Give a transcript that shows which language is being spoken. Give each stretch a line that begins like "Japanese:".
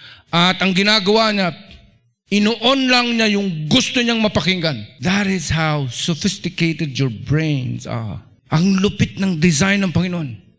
Filipino: At ang ginagawa niya, ino-on lang niya yung gusto niyang mapakinggan.
English: That is how sophisticated your brains are.
Filipino: Ang lupit ng design ng Panginoon.